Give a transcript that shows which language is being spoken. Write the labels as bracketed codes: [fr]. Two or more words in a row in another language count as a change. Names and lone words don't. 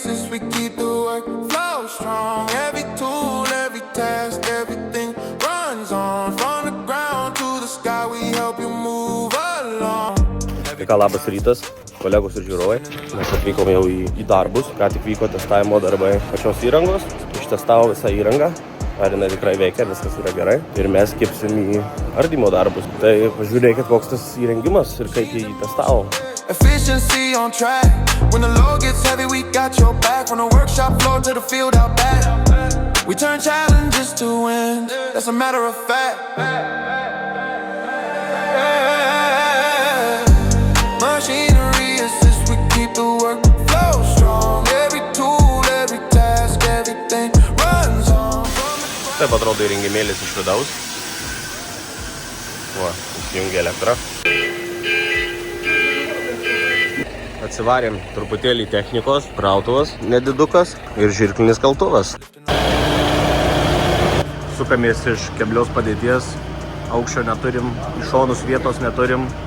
[en] we keep the work flow strong. Every tool, every task, everything runs on. From the ground to the sky, we help you move along. [lt] Tai ką, labas rytas, kolegos ir žiūrovai. Mes atvykome jau į darbus, ką tik vyko testavimo darbai pačios įrangos. Ištestavo visą įrangą, ar jinai tikrai veikia, viskas yra gerai. Ir mes kipsim į ardymo darbus. Tai pažiūrėkit, koks tas įrengimas ir kaip jį testavo. [en] Efficiency on track. When the load gets heavy, we got your back. From the workshop floor to the field out back. We turn challenges to wins. That's a matter of fact. Machinery assists, we keep the work flow strong. Every tool, every task, everything runs on. [lt] Taip atrodo įrengimėlis iš vidaus. Va, įsijungia elektra. Atsivarėm truputėlį technikos, krautuvas, nedidukas ir žirklinis kaltuvas. Sukamės iš keblios padėties, aukščio neturim, iš šonus vietos neturim.